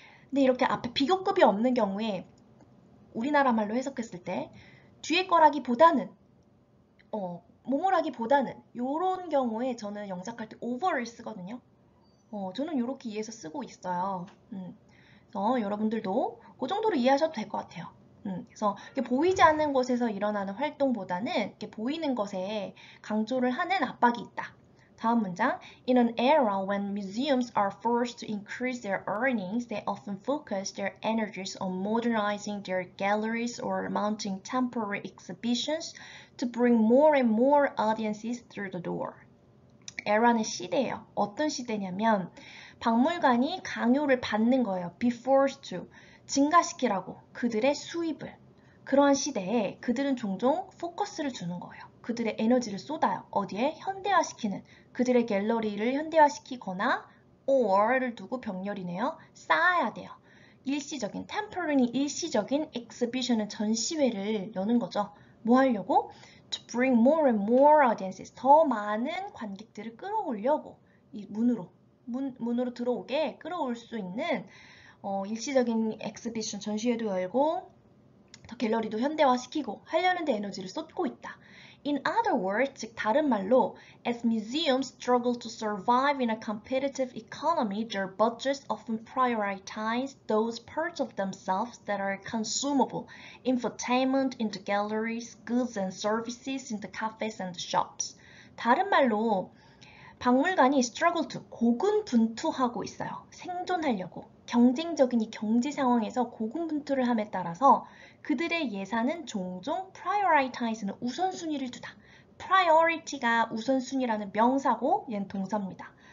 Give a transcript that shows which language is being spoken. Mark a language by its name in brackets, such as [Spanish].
[Korean] 근데 이렇게 앞에 비교급이 없는 경우에 우리나라 말로 해석했을 때 뒤에 거라기보다는 뭐뭐라기보다는 이런 경우에 저는 영작할 때 over를 쓰거든요. 저는 이렇게 이해해서 쓰고 있어요. 그래서 여러분들도 그 정도로 이해하셔도 될 것 같아요. 그래서 보이지 않는 곳에서 일어나는 활동보다는 이렇게 보이는 것에 강조를 하는 압박이 있다. 다음 문장. [English] In an era when museums are forced to increase their earnings, they often focus their energies on modernizing their galleries or mounting temporary exhibitions to bring more and more audiences through the door. [Korean] era는 시대예요. 어떤 시대냐면 박물관이 강요를 받는 거예요. [English] be forced to. [Korean] 증가시키라고. 그들의 수입을. 그러한 시대에 그들은 종종 포커스를 주는 거예요. 그들의 에너지를 쏟아요. 어디에? 현대화시키는. 그들의 갤러리를 현대화시키거나 or를 두고 병렬이네요. 쌓아야 돼요. 일시적인, temporary 일시적인, exhibition은 전시회를 여는 거죠. 뭐 하려고? [English] To bring more and more audiences. [Korean] 더 많은 관객들을 끌어오려고. 이 문으로 들어오게 끌어올 수 있는 일시적인 exhibition, 전시회도 열고 더 갤러리도 현대화시키고 하려는 데 에너지를 쏟고 있다. [English] In other words, [Korean] 즉 다른 말로, [English] as museums struggle to survive in a competitive economy, their budgets often prioritize those parts of themselves that are consumable, infotainment in the galleries, goods and services in the cafes and the shops. [Korean] 다른 말로 박물관이 struggle to, 고군분투하고 있어요. 생존하려고. 경쟁적인 이 경제 상황에서 고군분투를 함에 따라서 그들의 예산은 종종 prioritize는 우선순위를 두다. priority가 우선순위라는 명사고 얘는 동사입니다.